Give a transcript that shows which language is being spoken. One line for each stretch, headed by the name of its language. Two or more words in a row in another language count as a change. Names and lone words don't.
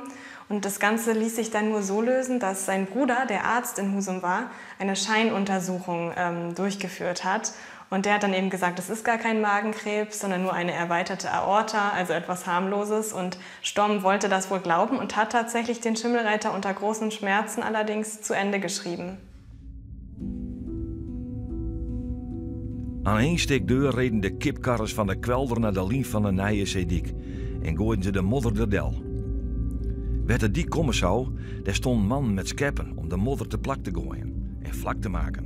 German: Und das Ganze ließ sich dann nur so lösen, dass sein Bruder, der Arzt in Husum war, eine Scheinuntersuchung durchgeführt hat. Und der hat dann eben gesagt, es ist gar kein Magenkrebs, sondern nur eine erweiterte Aorta, also etwas harmloses. Und Storm wollte das wohl glauben und hat tatsächlich den Schimmelreiter unter großen Schmerzen allerdings zu Ende geschrieben.
Dutch: Aan één stuk deur reden de kipkarrers van de kwelder naar de lien van de Nije Zeediek en gooiden ze de modder de del. Werd het die komen zou, daar stond een man met scheppen om de modder te plak te gooien en vlak te maken.